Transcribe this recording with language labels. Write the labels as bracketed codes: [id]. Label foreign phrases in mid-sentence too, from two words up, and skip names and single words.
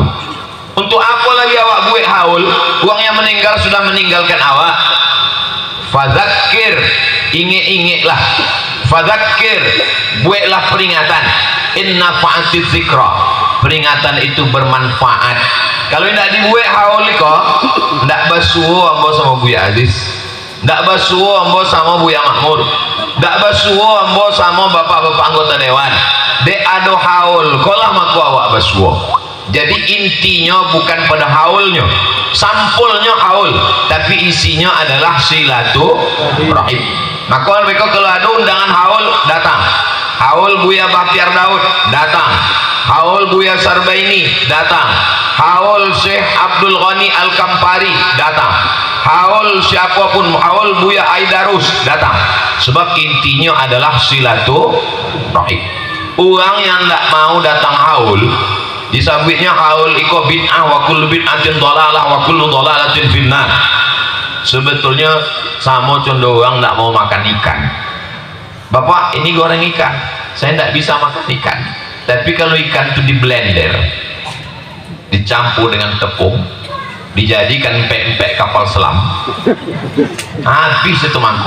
[id] Untuk apa lagi awak buat haul? Uang yang meninggal sudah meninggalkan awak. Fadzakir, ingat-ingatlah. fadzakir, buatlah peringatan, [ar] إن نفعت الذكرى, [id] peringatan itu bermanfaat. [min] Kalau tidak dibuat haul kok tidak basuh ambo sama Buya Aziz, tidak basuh ambo sama Buya Mahmud, tidak basuh ambo sama bapak-bapak anggota dewan, dek ado haul kolah maku awak basuh. [id] Jadi intinya bukan pada haulnya, sampulnya haul, tapi isinya adalah silaturahim. Maka mereka kalau ada undangan haul datang, haul Buya Bakhtiar Daud datang, haul Buya Sarbaini datang, haul Syekh Abdul Ghani Al-Kampari datang, haul siapapun, haul Buya Aidarus datang. Sebab intinya adalah silaturahim. Orang yang tidak mau datang haul, [min] disabitnya haul iko bid'ah [ar] وكل بدعة ضلالة وكل ضلالة في النار. [id] Sebetulnya sama contoh orang tidak mau makan ikan. Bapak, ini goreng ikan, saya tidak bisa makan ikan. Tapi kalau ikan itu di blender, dicampur dengan tepung, dijadikan empek-empek kapal selam, habis itu mangkuk.